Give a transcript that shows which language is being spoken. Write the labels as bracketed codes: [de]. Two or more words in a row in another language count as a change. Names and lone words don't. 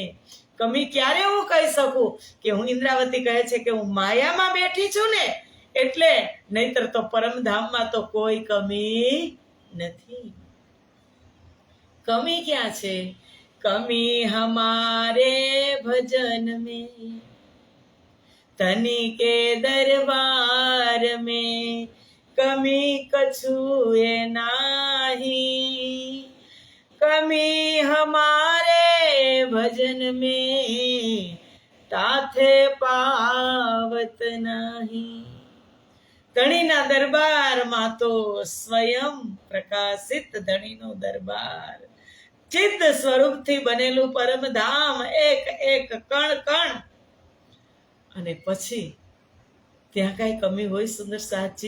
[gu] કમી ક્યારે હું કહી શકું કે હું ઇન્દ્રાવતી કહે છે કે હું માયામાં બેઠી છું ને એટલે, નહીતર તો પરમધામમાં તો કોઈ કમી નથી. કમી ક્યાં છે? [hi] कमी हमारे भजन में, धनी के दरबार में, कमी कछुए नाही. कमी हमारे भजन में, ताथे पावत नहीं. [gu] ધણીના દરબારમાં તો સ્વયં પ્રકાશિત ધણીનો દરબાર, ચિત્ત સ્વરૂપથી બનેલું પરમધામ, એક એક કણ કણ. અને પછી ત્યાં કઈ કમી હોય સુંદર સાચી?